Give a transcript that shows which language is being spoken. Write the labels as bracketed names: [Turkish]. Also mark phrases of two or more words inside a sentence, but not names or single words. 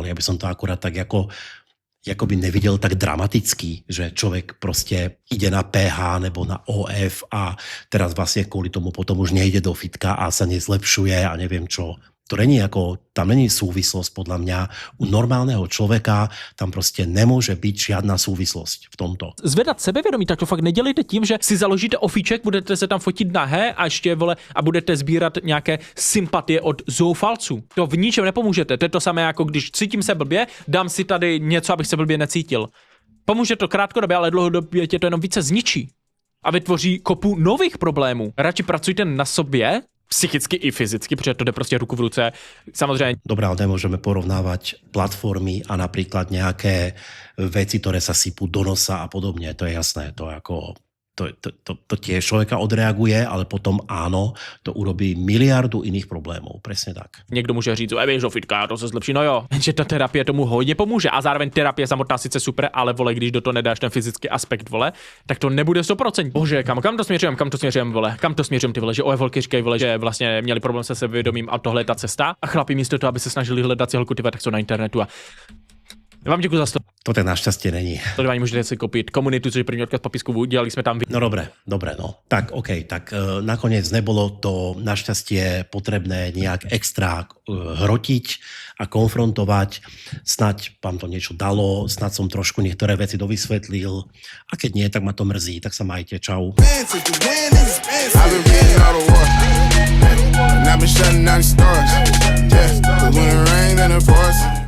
[Slovak] Ja by som to akurát tak ako by nevidel tak dramaticky, že človek proste ide na PH nebo na OF a teraz vlastne kvôli tomu potom už nejde do fitka a sa nezlepšuje a neviem čo. To není tam není súvislosť podľa mňa. U normálneho človeka tam prostě nemôže byť žiadna súvislosť v tomto. [Czech] Zvedat sebevědomí, tak to fakt nedělejte tím, že si založíte ofíček, budete se tam fotit nahé a ještě, vole, a budete sbírat nějaké sympatie od zoufalců. To v ničem nepomůžete. To je to samé, jako když cítím se blbě, dám si tady něco, abych se blbě necítil. Pomůže to krátkodobě, ale dlouhodobě tě to jenom více zničí a vytvoří kopu nových problémů. Radši pracujte na sobě, psychicky i fyzicky, protože to jde prostě ruku v ruce. Samozřejmě. [Slovak] Dobré, ale nemôžeme porovnávať platformy a napríklad nejaké veci, ktoré sa sypú do nosa a podobne. To je jasné. To tiež človeka odreaguje, ale potom áno, to urobí miliardu iných problémov. Presne tak. [Czech] Někdo může říct, běž do fitka, to se zlepší. No jo, že ta terapie tomu hodně pomůže a zároveň terapie samotná sice super, ale vole, když do toho nedáš ten fyzický aspekt, vole, tak to nebude 100%. Bože, kam to směřujeme, vole? Kam to směřujeme, ty vole, že holky říkají, vole, že vlastně měli problém se sebevědomím a tohle je ta cesta a chlapi místo toho, aby se snažili hledat si holku, ty tak jsou na internetu a Já vám děkuji za [Slovak] To tak našťastie není. [Czech] sledování, můžete si koupit komunitu, což je první odkaz v popisku, dělali jsme tam [Slovak] No dobre, no. Tak OK, tak nakoniec nebolo to našťastie potrebné nejak extra hrotiť a konfrontovať. Snaď vám to niečo dalo, snaď som trošku niektoré veci dovysvetlil. A keď nie, tak ma to mrzí. Tak sa majte, čau. [English] I've been reading all the war, and I've been shutting down the stars. Yeah, 'cause when it rains in the forest.